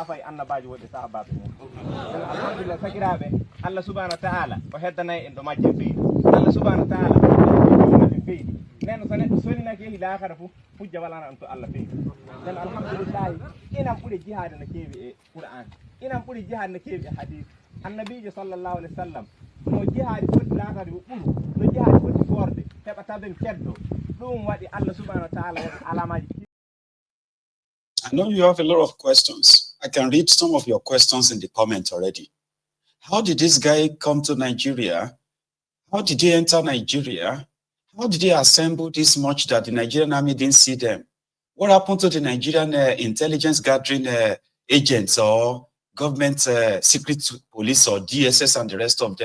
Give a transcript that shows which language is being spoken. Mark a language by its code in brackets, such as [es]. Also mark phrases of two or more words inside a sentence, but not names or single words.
[ff] fay annabaji wodi sahababe mo alhamdulillah sakirabe [ar] الله سبحانه وتعالى [ff] o heddanay en do majje fi [ar] الله سبحانه وتعالى [ff] o fi nen so neddo sonna ke ila khara fu hujja wala an to Allah fi dan alhamdulillah ina buri jihad na kewi e Qur'an ina buri jihad na kewi hadith annabi [ar] صلى الله عليه وسلم [ff] mo jihad foti laatade o buru no jihad foti forde heba taben ceddo dum wadi [ar] الله سبحانه وتعالى [ff] alamaji. [en] I know you have a lot of questions. I can read some of your questions in the comments already. How did this guy come to Nigeria? How did he enter Nigeria? How did they assemble this much that the Nigerian army didn't see them? What happened to the Nigerian intelligence gathering agents or government secret police or DSS and the rest of them?